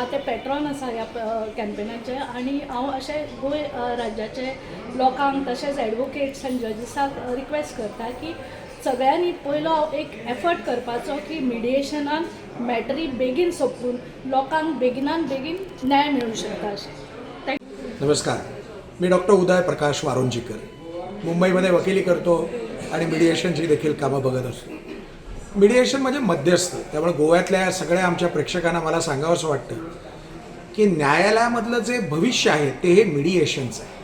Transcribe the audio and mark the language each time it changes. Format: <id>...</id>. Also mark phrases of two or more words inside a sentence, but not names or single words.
<kok>ते पॅट्रॉन आसा ह्या कॅम्पेनाचे आनी हांव अशें गोंय राज्याचे लोकांक तशेंच एडवोकेट्स आनी जजीसांक रिक्वेस्ट करता की सगळ्यांनी पयलो एक एफर्ट करपाचो की मिडिएशनान मॅटरी बेगीन सोंपून लोकांक बेगिनान बेगीन न्याय मेळूंक शकता अशें.</kok> <mr>नमस्कार, मी डॉक्टर उदय प्रकाश वारुंजीकर. मुंबईमध्ये वकिली करतो आणि मिडिएशनची देखील कामं बघत असतो. मिडिएशन म्हणजे मध्यस्थ. त्यामुळे गोव्यातल्या सगळ्या आमच्या प्रेक्षकांना मला सांगावंसं वाटतं की न्यायालयामधलं जे भविष्य आहे ते हे मिडिएशनचं आहे.</mr>